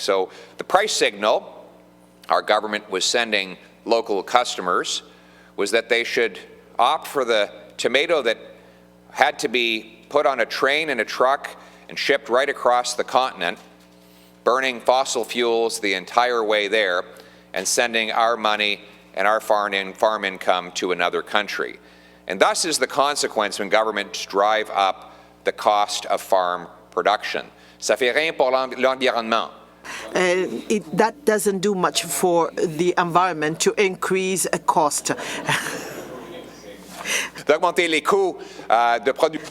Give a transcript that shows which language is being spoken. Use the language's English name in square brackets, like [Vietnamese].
[English] So the price signal our government was sending local customers was that they should opt for the tomato that had to be put on a train and a truck and shipped right across the continent, burning fossil fuels the entire way there, and sending our money and our farm income to another country. And thus is the consequence when governments drive up the cost of farm production. [French] Ça fait rien pour l'environnement. [English] That doesn't do much for the environment to increase a cost. [French] D'augmenter les coûts de production.